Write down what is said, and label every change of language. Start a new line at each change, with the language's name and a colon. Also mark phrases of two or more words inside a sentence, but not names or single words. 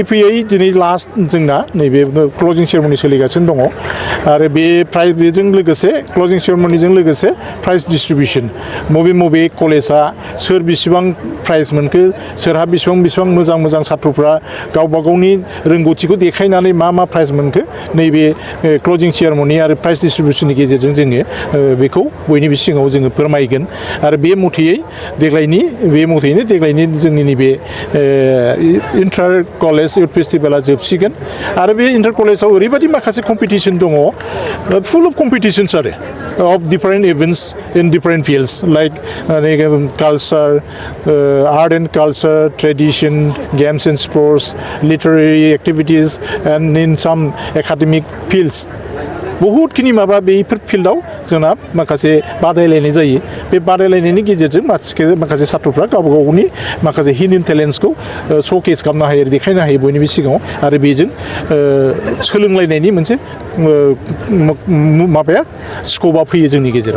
Bodo: फैयै दिनै लास्ट जोंना नैबे
English: closing ceremony
Bodo: सोलिगासिनो दङ आरो बेजों लोगोसे
English: closing ceremony
Bodo: लोगोसे
English: prize distribution
Bodo: बबे कलेजा सोर बेसेबां प्राइज मोनखो सोरहा बेसेबां मोजां साथ्रफ्रा गावबा गावनि रोंगौथिखौ देखायनानै मा प्राइज मोनखो नैबे
English: closing ceremony
Bodo: आरो
English: prize distribution
Bodo: गेजेरजों जोङो बेखौ बयनिबो सिगाङाव जोङो फोरमायगोन आरो बे मथेयैनो देग्लायनि जोंनि नैबे
English: inter college youth festival
Bodo: जोबसिगोन आरो बे
English: inter college
Bodo: ओरैबायदि माखासे कम्पिटिसन दङ
English: full of competitions आरो of different events in different fields like culture, art and culture, tradition, games and sports, literary activities, and in some academic fields.
Bodo: बहुतखिनि माबा बेफोर फिल्डआव जोंना माखासे बादायलायनाय जायो बे बादायलायनायनि गेजेरजों माखासे साथ्रफ्रा गावबा गावनि माखासे
English: hidden talents
Bodo: श'केस खालामनो हायो देखायनो हायो बयनिबो सिगाङाव आरो बेजों सोलोंलायनायनि मोनसे माबाया स्क'पआ फैयो जोंनि गेजेराव